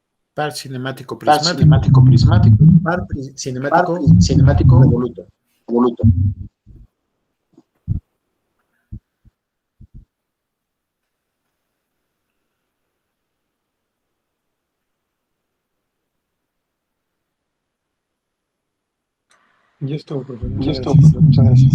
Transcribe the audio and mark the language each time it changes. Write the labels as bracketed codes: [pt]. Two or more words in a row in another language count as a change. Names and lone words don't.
[es] Par cinemático Par prismático. cinemático prismático. Par Par cinemático cinemático revoluto. revoluto. Y esto, profe, Y muchas esto, gracias. profe, muchas gracias.